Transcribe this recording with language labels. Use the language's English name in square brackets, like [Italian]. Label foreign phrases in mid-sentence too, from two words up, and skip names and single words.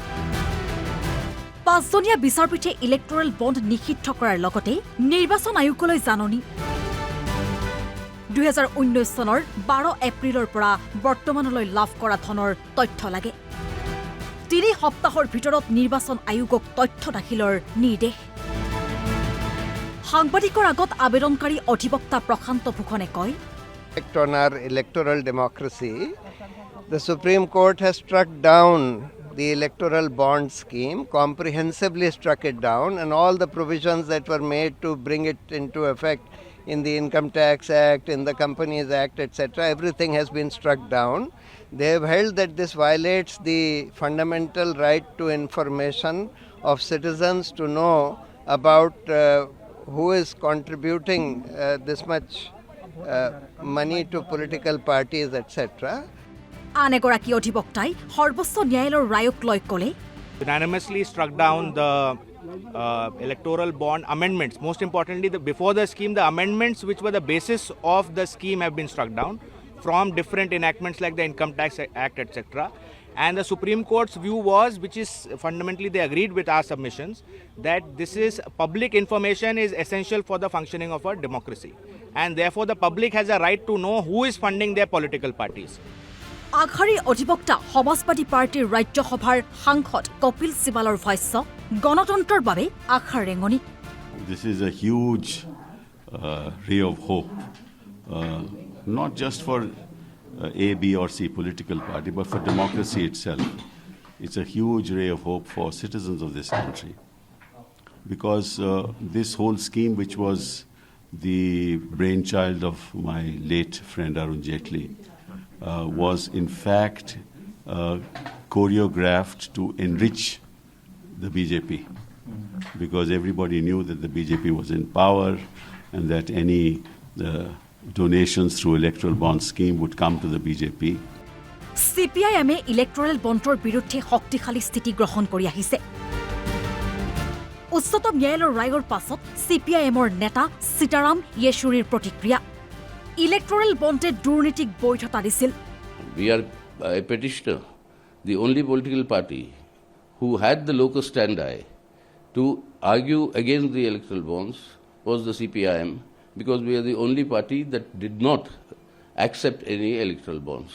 [Assamese] 5জনীয়া বিচাৰপীঠে [English] electoral bond [Assamese] নিষিদ্ধ কৰাৰ লগতে নিৰ্বাচন আয়োগলৈ জাননী 2019 চনৰ 12 এপ্ৰিলৰ পৰা বৰ্তমানলৈ লাভ কৰা ধনৰ তথ্য লাগে 3 সপ্তাহৰ ভিতৰত নিৰ্বাচন আয়োগক তথ্য দাখিলৰ নিৰ্দেশ সাংবাদিকৰ আগত আবেদনকাৰী অধিবক্তা প্ৰশান্ত ভূষণে কয় [English] On our electoral democracy, the Supreme Court has struck down the electoral bond scheme, comprehensively struck it down, and all the provisions that were made to bring it into effect in the Income Tax Act, in the Companies Act, etc., everything has been struck down. They have held that this violates the fundamental right to information of citizens to know about who is contributing this much money to political parties, etc. [Assamese] আন এগৰাকী অধিবক্তাই সৰ্বোচ্চ ন্যায়ালয়ৰ ৰায়ক লৈ ক'লে [English] unanimously struck down the electoral bond amendments. Most importantly, before the scheme, the amendments which were the basis of the scheme have been struck down from different enactments like the Income Tax Act, etc. And the Supreme Court's view was, which is fundamentally they agreed with our submissions, that this is public information is essential for the functioning of a democracy. And therefore the public has a right to know who is funding their political parties. [Assamese] আগশাৰীৰ অধিবক্তা সমাজবাদী পাৰ্টীৰ ৰাজ্যসভাৰ সাংসদ কপিল চিবালৰ ভাষ্য গণতন্ত্ৰৰ বাবে আশাৰ ৰেঙনি [English] This is a huge ray of hope, not just for A, B or C political party, but for democracy itself. It's a huge ray of hope for citizens of this country. Because this whole scheme, which was the brainchild of my late friend Arun Jaitley, was in fact choreographed to enrich the BJP. Because everybody knew that the BJP was in power and that any donations through electoral bond scheme would come to the BJP. [Assamese] CPIM-এ [English] electoral bond [Assamese] বিৰুদ্ধে শক্তিশালী স্থিতি গ্ৰহণ কৰি আহিছে উচ্চতম ন্যায়ালয়ৰ ৰায়ৰ পাছত CPIM-ৰ নেতা সীতাৰাম য়েচুৰীৰ প্ৰতিক্ৰিয়া [English] electoral bond [Assamese] দুৰ্নীতিক বৈধতা দিছিল [English] We are a petitioner, the only political party who had the locus standi to argue against the electoral bonds was the CPIM, because we are the only party that did not accept any electoral bonds.